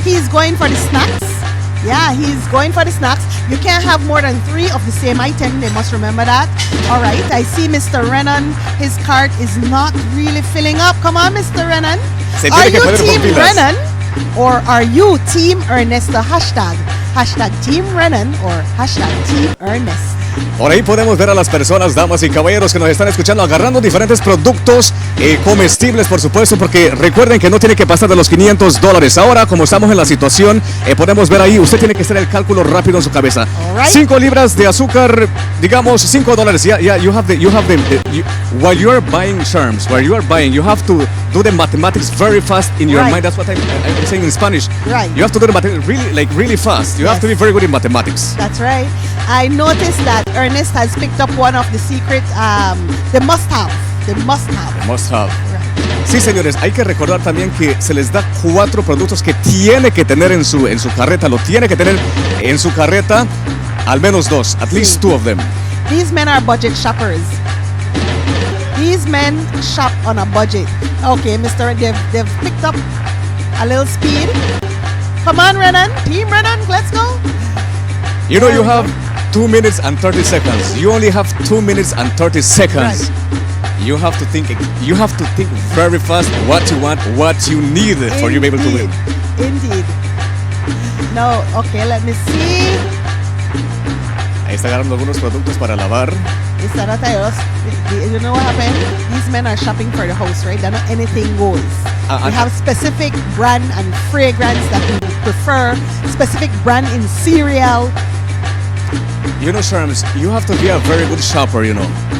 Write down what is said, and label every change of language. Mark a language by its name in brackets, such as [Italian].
[English] He's going for the snacks. Yeah, he's going for the snacks. You can't have more than 3 of the same item. They must remember that. All right, I see Mr. Renan. His cart is not really filling up. Come on, Mr. Renan. [Spanish] Se [English] Are [Spanish] tiene que [English] you [Spanish] poner por [English] Team [Spanish] pilas. [English] Renan or are you Team Ernesto? Hashtag Team Renan or hashtag Team Ernest. [Spanish] Por ahí podemos ver a las personas, damas y caballeros que nos están escuchando agarrando diferentes productos comestibles, por supuesto, porque recuerden que no tiene que pasar de los $500. Ahora, como estamos en la situación, podemos ver ahí, usted tiene que hacer el cálculo rápido en su cabeza. [English] Alright. [Spanish] 5 libras de azúcar, digamos $5. [English] Yeah, you have while you are buying Charms, while you are buying, you have to do the mathematics very fast in your Right. mind. That's what I'm saying in Spanish. Right. You have to do the mathematics really fast. You have to be very good in mathematics. That's right. I noticed that Ernest has picked up one of the secret, the must-have. Must have. [Spanish] Sí, señores, hay que recordar también que se les da 4 productos que tiene que tener en su carreta. Lo tiene que tener en su carreta, al menos 2, [English] at least 2 of them. These men are budget shoppers. These men shop on a budget. Okay, Mr. They've picked up a little speed. Come on, Renan. Team Renan, let's go. You know, you have 2 minutes and 30 seconds. You only have 2 minutes and 30 seconds. You have to think very fast what you want, what you need for you to be able to win. Indeed. No, okay, let me see. [Spanish] Ahí está agarrando algunos productos para lavar. [English] Instead of us, you know what happened? These men are shopping for the house, right? They're not anything goes. They have specific brand and fragrance that we prefer, specific brand in cereal. You know, Sharms, you have to be a very good shopper, you know.